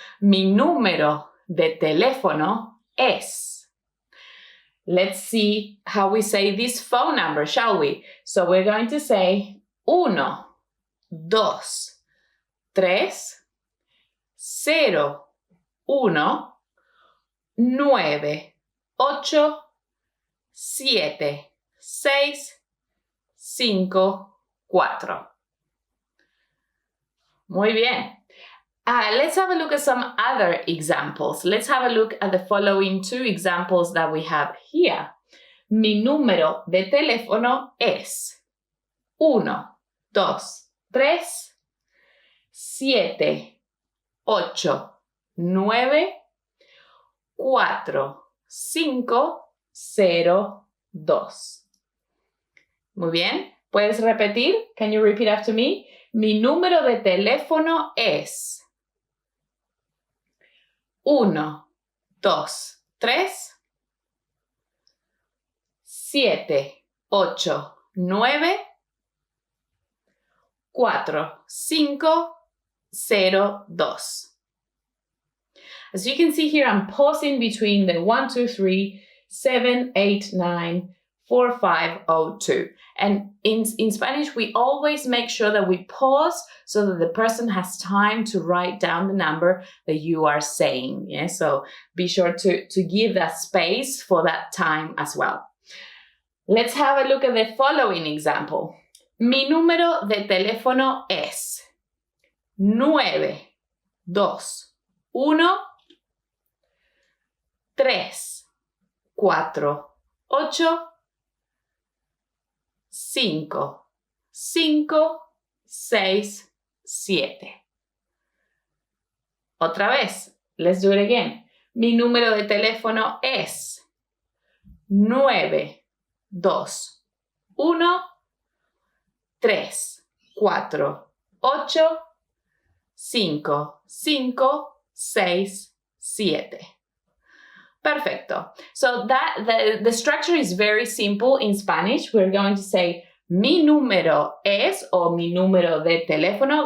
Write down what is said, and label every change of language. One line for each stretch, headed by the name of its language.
Spanish: Mi número de teléfono es.
English: Let's see how we say this phone number, shall we? So we're going to say 1, 2, 3, 0, 1, 9, 8, 7, 6, 5, 4.
Spanish: Muy bien.
English: Let's have a look at some other examples. Let's have a look at the following 2 examples that we have here.
Spanish: Mi número de teléfono es 1, 2, 3, 7, 8, 9, 4, 5, 0, 2. Muy bien. ¿Puedes repetir?
English: Can you repeat after me?
Spanish: Mi número de teléfono es 1, 2, 3, 7, 8, 9, 4, 5, 0, 2.
English: As you can see here, I'm pausing between the 1, 2, 3, 7, 8, 9, 4, 5, 0, 2. And in Spanish, we always make sure that we pause so that the person has time to write down the number that you are saying. Yeah? So be sure to give that space for that time as well. Let's have a look at the following example.
Spanish: Mi número de teléfono es 9, 2, 1, 3, 4, 8, 5, 5, 6, 7. Otra vez.
English: Let's do it again.
Spanish: Mi número de teléfono es 9, 2, 1, 3, 4, 8, 5, 5, 6, 7. Perfecto.
English: So the structure is very simple in Spanish. We're going to say
Spanish: mi número es
English: or
Spanish: mi número de teléfono.